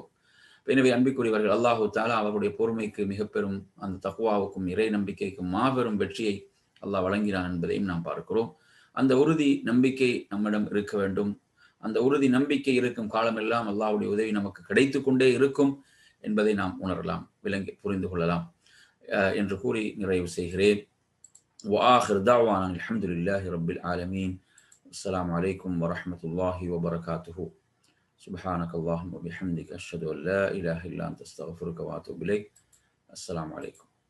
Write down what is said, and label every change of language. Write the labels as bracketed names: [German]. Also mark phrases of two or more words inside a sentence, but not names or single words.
[Tamil] எனவே அன்பிற்குரியவர்கள், [Arabic] الله تعالى [Tamil] அவருடைய பொறுமைக்கு மிகப்பெரும் அந்த தக்வாவுக்கும் இறை நம்பிக்கைக்கும் மாபெரும் வெற்றியை அல்லாஹ் வழங்கினான் என்பதையும் நாம் பார்க்கிறோம். அந்த உறுதி நம்பிக்கை நம்மிடம் இருக்க வேண்டும். அந்த உறுதி நம்பிக்கை இருக்கும் காலமெல்லாம் அல்லாஹ்வுடைய உதவி நமக்கு கிடைத்து கொண்டே இருக்கும் என்பதை நாம் உணரலாம், புரிந்து கொள்ளலாம் என்று கூறி நிறைவு செய்கிறேன். [Arabic] وآخر دعوانا الحمد لله رب العالمين. السلام عليكم ورحمة الله وبركاته. سبحانك اللهم وبحمدك أشهد أن لا إله إلا أنت أستغفرك وأتوب إليك. السلام عليكم.